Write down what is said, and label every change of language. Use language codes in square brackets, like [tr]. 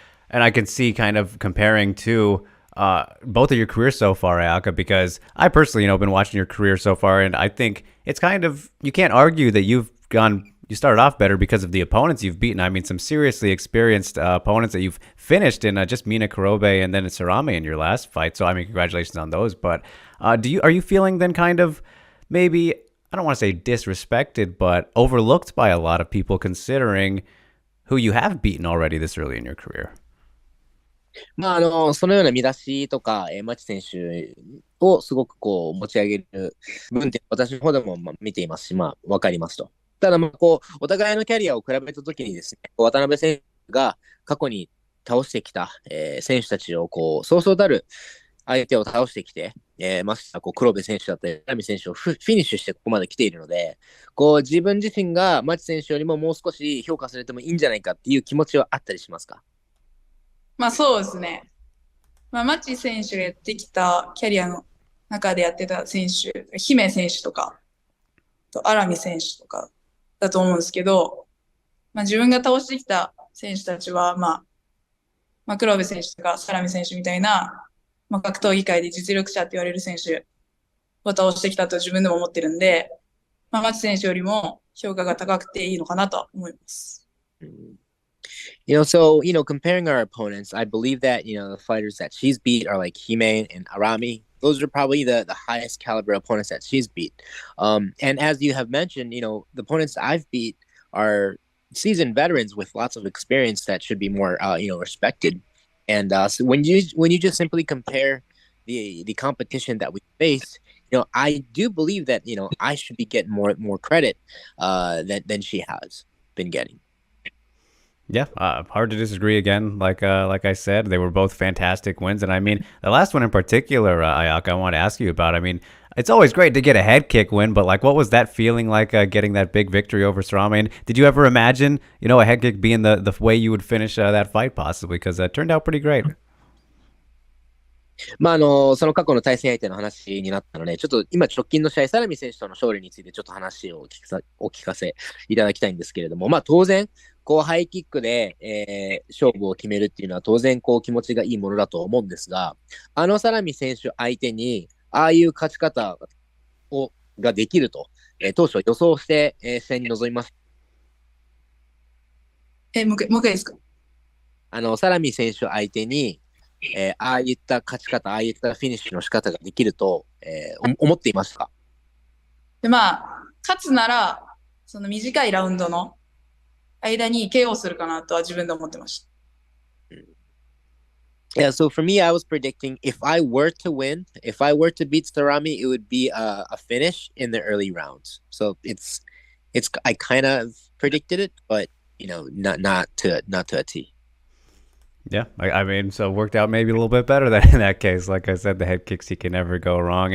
[en] And I can see kind of comparing to both of your careers so far, Ayaka, because I personally, been watching your career so far, and I think it's kind of, you can't argue that you started off better because of the opponents you've beaten. I mean, some seriously experienced opponents that you've finished in, just Mina Kurobe and then Sarame in your last fight. So, I mean, congratulations on those. But are you feeling then kind of maybe, I don't want to say disrespected, but overlooked by a lot of people considering who you have beaten already this early in your career? [ja] まあ、そのような見出しとか、牧選手をすごくこう持ち上げる部分って私の方でもまあ見ていますし、まあ、わかりますと。ただ、まあ、こう、お互いのキャリアを比べたときにですね、渡辺選手が過去に倒してきた、選手たちを、こう、そうそうたる相手を倒してきて、ましてやこう黒部選手だったり、南選手をフィニッシュしてここまで来ているので、こう自分自身が牧選手よりももう少し評価されてもいいんじゃないかっていう気持ちはあったりしますか？まあそうですね。まあ、マチ選手がやってきたキャリアの中でやってた選手、姫選手とか、荒見選手とかだと思うんですけど、まあ、自分が倒してきた選手たちは、まあ、黒部選手とか、サラミ選手みたいな、まあ、格闘技界で実力者って言われる選手を倒してきたと自分でも思ってるんで、まあ、マチ選手よりも評価が高くていいのかなと思います。 [en] So, comparing our opponents, I believe that, the fighters that she's beat are like Hime and Arami. Those are probably the highest caliber opponents that she's beat. And as you have mentioned, the opponents I've beat are seasoned veterans with lots of experience that should be more, respected. And so when you just simply compare the competition that we face, I do believe that, I should be getting more credit than she has been getting. Yeah, hard to disagree again. Like I said, they were both fantastic wins, and I mean the last one in particular, Ayaka, I want to ask you about. I mean, it's always great to get a head kick win, but like, what was that feeling like getting that big victory over Sarame? And did you ever imagine, a head kick being the way you would finish that fight possibly? Because it turned out pretty great. [ja] まあ、その過去の対戦相手の話になったので、ちょっと今直近の試合、サラミ選手との勝利についてちょっと話をお聞かせいただきたいんですけれども、まあ当然、こうハイキックで、勝負を決めるっていうのは当然こう気持ちがいいものだと思うんですが、サラミ選手相手に、ああいう勝ち方ができると、当初予想して、試合に臨みます。もう一回ですか？サラミ選手相手に、ああいった勝ち方、ああいったフィニッシュの仕方ができると、思っていますか？で、まあ、勝つなら、その短いラウンドの間に KO するかなとは自分で思ってました。 [en] Yeah, so for me, I was predicting if I were to win, if I were to beat Sarami, it would be a finish in the early rounds. So I kind of predicted it, but not to a T. Yeah, I mean, so it worked out maybe a little bit better than in that case. Like I said, the head kicks, he can never go wrong.